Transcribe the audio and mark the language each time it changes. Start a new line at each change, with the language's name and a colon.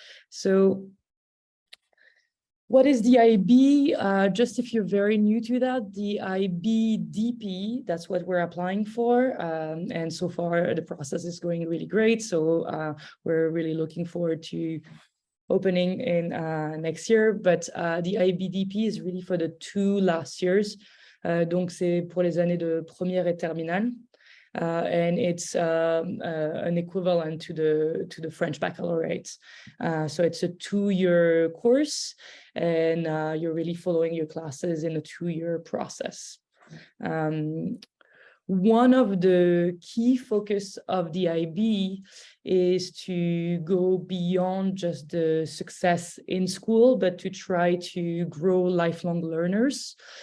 English: So what is the IB? Just if you're very new to that, the IB DP, that's what we're applying for. And so far, the process is going really great. So we're really looking forward to opening in next year. But the IB DP is really for the 2 last years.
French: Donc, c'est pour les années de première et terminale.
English: and it's an equivalent to the French baccalaureate. So it's a 2-year course, and you're really following your classes in a 2-year process. One of the key focus of the IB is to go beyond just the success in school, but to try to grow lifelong learners.